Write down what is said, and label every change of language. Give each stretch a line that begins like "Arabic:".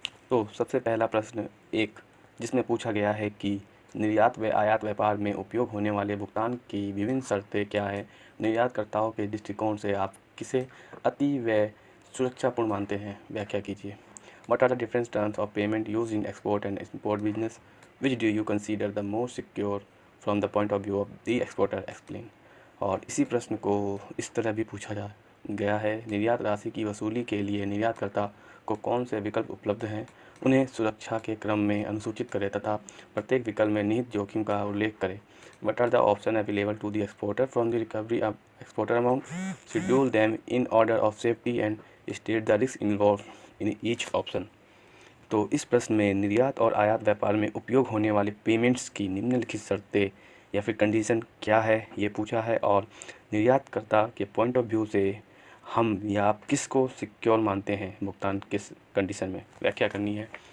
Hindi: तो सबसे पहला प्रश्न एक, जिसमें पूछा गया है कि निर्यात व आयात व्यापार में उपयोग होने वाले भुगतान की विभिन्न शर्तें क्या हैं। निर्यातकर्ताओं के दृष्टिकोण से आप किसे अति व सुरक्षापूर्ण मानते हैं, व्याख्या कीजिए।
English: What are the different terms of payment used in export and import business? Which do you consider the most secure from the point of view of the exporter? Explain।
Hindi: और इसी प्रश्न को इस तरह भी पूछा जा गया है, निर्यात राशि की वसूली के लिए निर्यातकर्ता को कौन से विकल्प उपलब्ध हैं, उन्हें सुरक्षा के क्रम में अनुसूचित करें तथा प्रत्येक विकल्प में निहित जोखिम का उल्लेख करें।
English: What are the options available to the exporter from the recovery of exporter amount? Schedule them in order of safety and state the risk involved in each option।
Hindi: तो इस प्रश्न में निर्यात और आयात व्यापार में उपयोग होने वाले पेमेंट्स की निम्नलिखित शर्तें या फिर कंडीशन क्या है, ये पूछा है। और निर्यातकर्ता के
English: point of view
Hindi: से हम या आप किसको सिक्योर मानते हैं भुगतान किस कंडीशन में, व्याख्या करनी है।